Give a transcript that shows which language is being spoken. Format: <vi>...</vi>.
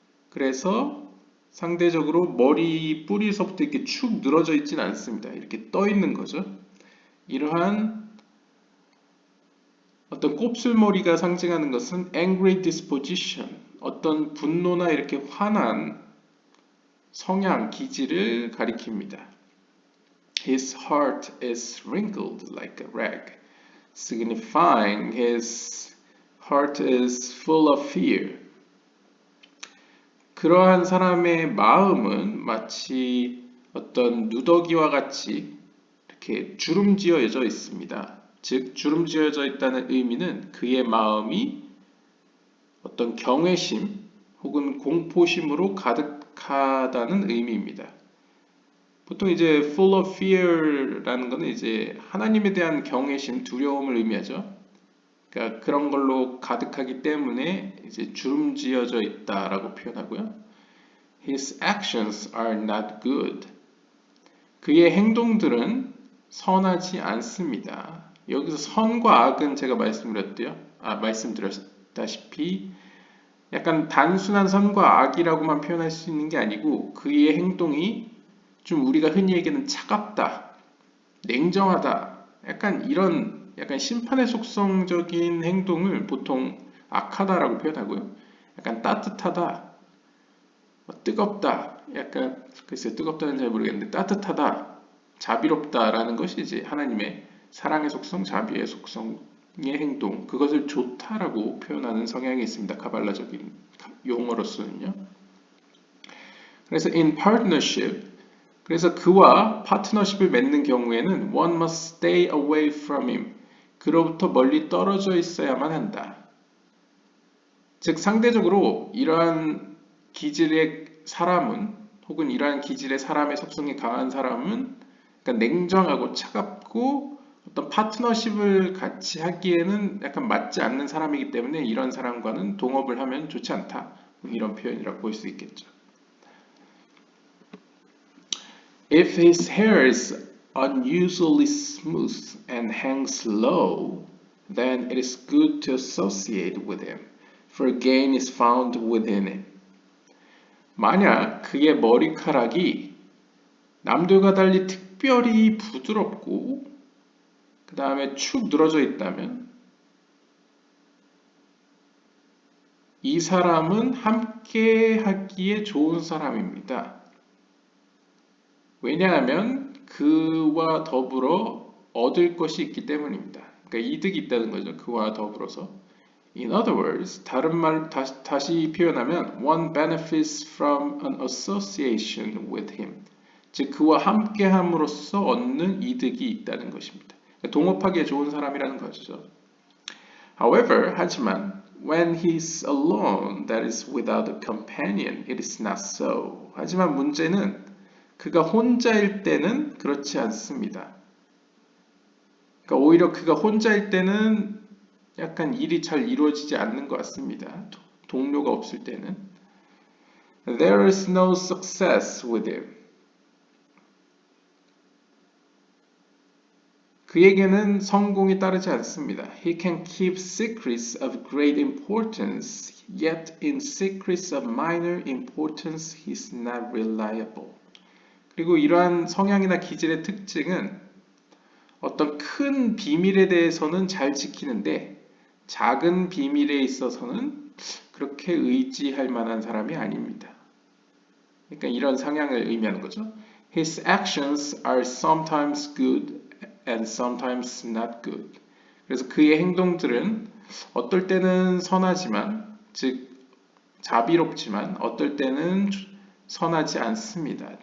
<ko>그래서 상대적으로 머리 뿌리서부터 이렇게 축 늘어져 있지는 않습니다. 이렇게 떠 있는 거죠. 이러한 어떤 곱슬머리가 상징하는 것은</ko> <en>angry disposition,</en> <ko>어떤 분노나 이렇게 화난 성향, 기질을 가리킵니다.</ko> <en>His heart is wrinkled like a rag, signifying his heart is full of fear.</en> <ko>그러한 사람의 마음은 마치 어떤 누더기와 같이 이렇게 주름지어져 있습니다. 즉 주름지어져 있다는 의미는 그의 마음이 어떤 경외심 혹은 공포심으로 가득하다는 의미입니다. 보통 이제</ko> <en>full of fear</en> <ko>라는 것은 이제 하나님에 대한 경외심, 두려움을 의미하죠. 그러니까 그런 걸로 가득하기 때문에 이제 주름지어져 있다라고 표현하고요.</ko> <en>His actions are not good.</en> <ko>그의 행동들은 선하지 않습니다. 여기서 선과 악은 제가 말씀드렸다시피 약간 단순한 선과 악이라고만 표현할 수 있는 게 아니고 그의 행동이 좀 우리가 흔히 얘기하는 차갑다, 냉정하다, 약간 이런 약간 심판의 속성적인 행동을 보통 악하다라고 표현하고요. 약간 따뜻하다, 뜨겁다, 약간 글쎄 뜨겁다는 잘 모르겠는데 따뜻하다, 자비롭다라는 것이 이제 하나님의 사랑의 속성, 자비의 속성의 행동, 그것을 좋다라고 표현하는 성향이 있습니다. 카발라적인 용어로서는요. 그래서</ko> <en>in partnership,</en> <ko>그래서 그와 파트너십을 맺는 경우에는</ko> <en>one must stay away from him.</en> <ko>그로부터 멀리 떨어져 있어야만 한다. 즉 상대적으로 이러한 기질의 사람은 혹은 이러한 기질의 사람의 속성이 강한 사람은 그러니까 냉정하고 차갑고 어떤 파트너십을 같이 하기에는 약간 맞지 않는 사람이기 때문에 이런 사람과는 동업을 하면 좋지 않다. 이런 표현이라고 볼 수 있겠죠.</ko> <en>If his hair is unusually smooth and hangs low, then it is good to associate with him, for gain is found within him.</en> <ko>만약 그의 머리카락이 남들과 달리 특별히 부드럽고 그 다음에 축 늘어져 있다면 이 사람은 함께 하기에 좋은 사람입니다. 왜냐하면 그와 더불어 얻을 것이 있기 때문입니다. 그러니까 이득이 있다는 거죠. 그와 더불어서.</ko> <en>In other words,</en> <ko>다른 말 다시 표현하면</ko> <en>one benefits from an association with him.</en> <ko>즉 그와 함께함으로써 얻는 이득이 있다는 것입니다. 동업하기에 좋은 사람이라는 것이죠.</ko> <en>However,</en> <ko>하지만</ko> <en>when he is alone, that is without a companion, it is not so.</en> <ko>하지만 문제는 그가 혼자일 때는 그렇지 않습니다. 그러니까 오히려 그가 혼자일 때는 약간 일이 잘 이루어지지 않는 것 같습니다. 동료가 없을 때는.</ko> <en>There is no success with him.</en> <ko>그에게는 성공이 따르지 않습니다.</ko> <en>He can keep secrets of great importance, yet in secrets of minor importance he is not reliable.</en> <ko>그리고 이러한 성향이나 기질의 특징은 어떤 큰 비밀에 대해서는 잘 지키는데 작은 비밀에 있어서는 그렇게 의지할 만한 사람이 아닙니다. 그러니까 이런 성향을 의미하는 거죠.</ko> <en>His actions are sometimes good and sometimes not good.</en> <ko>그래서 그의 행동들은 어떨 때는 선하지만, 즉 자비롭지만 어떨 때는 선하지 않습니다.</ko>